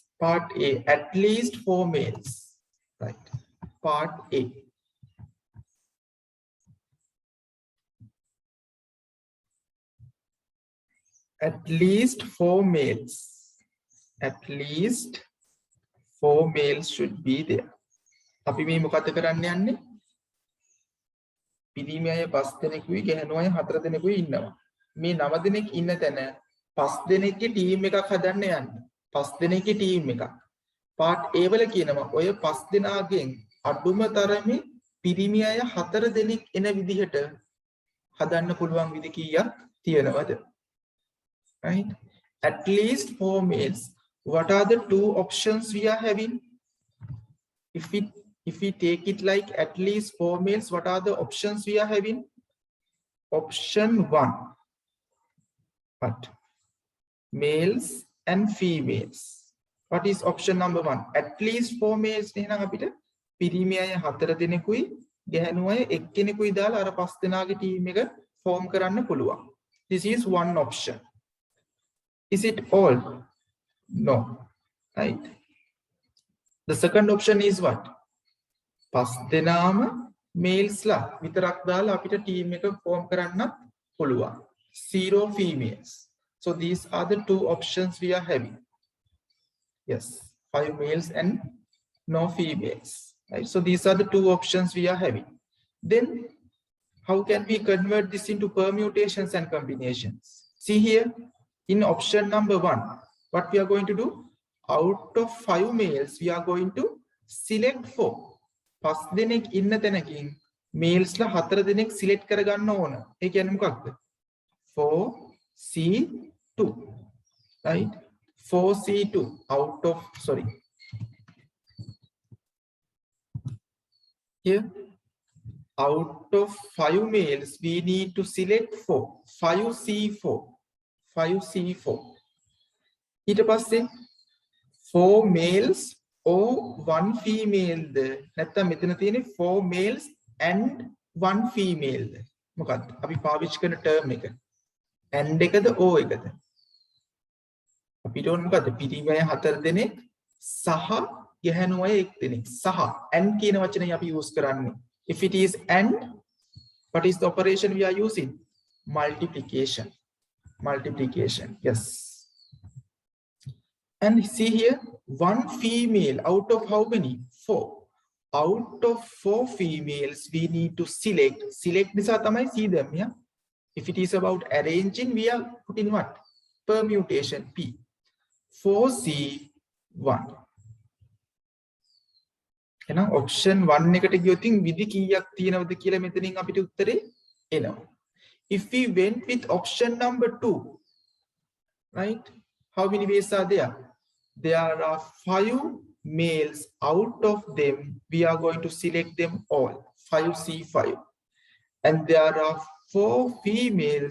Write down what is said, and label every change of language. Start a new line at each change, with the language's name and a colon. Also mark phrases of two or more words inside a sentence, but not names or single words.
English: Part A, at least 4 males. Right. Part A. At least 4 males. At least 4 males should be there.
Sinhala: අපි මේ මොකද කරන්න යන්නේ? පිරිමි අය 5 දෙනෙකුයි ගැහැණු අය 4 දෙනෙකුයි ඉන්නවා. මේ 9 දෙනෙක් ඉන්න තැන 5 දෙනෙක්ගේ ටීම් එකක් හදන්න යන්නේ. 5 දෙනෙක්ගේ ටීම් එකක්. පාර්ට් A වල කියනවා ඔය 5 දෙනාගෙන් අඩුම තරමේ පිරිමි අය 4 දෙනෙක් එන විදිහට හදන්න පුළුවන් විදි කීයක් තියෙනවද?
English: Right? At least 4 males. What are the 2 options we are having? If we take it like at least 4 males, what are the options we are having? Option 1. What? Males and females. What is option number 1? At least 4 males.
Sinhala: එහෙනම් අපිට පිරිමි අය 4 දෙනෙකුයි ගැහැණු අය එක්කෙනෙකුයි දාලා අර 5 දෙනාගේ ටීම් එක ෆෝම් කරන්න පුළුවන්.
English: This is one option. Is it all? No. Right. The second option is what?
Sinhala: 5 දෙනාම males ලා විතරක් දාලා අපිට ටීම් එක ෆෝම් කරන්නත් පුළුවන්.
English: 0 females. So these are the two options we are having. Yes, 5 males and no females. Right? So these are the two options we are having. Then how can we convert this into permutations and combinations? See here, in option number 1, what we are going to do? Out of 5 males, we are going to select 4.
Sinhala: පස් දෙනෙක් ඉන්න තැනකින් මේල්ස්ලා 4 දෙනෙක් සිලෙක්ට් කරගන්න ඕන. ඒ කියන්නේ මොකක්ද?
English: 4C2. Right? 4C2 out of, sorry. Here, out of 5 males, we need to select 4. 5C4. 5C4.
Sinhala: ඊට පස්සේ
English: 4 males or 1 female.
Sinhala: නැත්තම් මෙතන තියෙන්නේ
English: 4 males and 1 female.
Sinhala: මොකක්ද? අපි පාවිච්චි කරන term එක. and එකද o එකද? අපිට ඕන මොකද්ද? පිරිමය 4 දෙනෙක් සහ ගැහැණු අය 1 දෙනෙක්. සහ and කියන වචනේ අපි use කරන්නේ.
English: If it is and, what is the operation we are using? Multiplication. Multiplication. Yes. And see here, 1 female out of how many? 4. Out of 4 females, we need to select. Select
Sinhala: නිසා තමයි
English: see them, yeah? If it is about arranging, we are putting what? Permutation, P. 4C1.
Sinhala: එහෙනම් option 1 එකට ගියොත් විදි කීයක් තියෙනවද කියලා මෙතනින් අපිට උත්තරේ එනවා.
English: If we went with option number 2, right? How many ways are there? There are 5 males. Out of them, we are going to select them all. 5C5. And there are 4 females.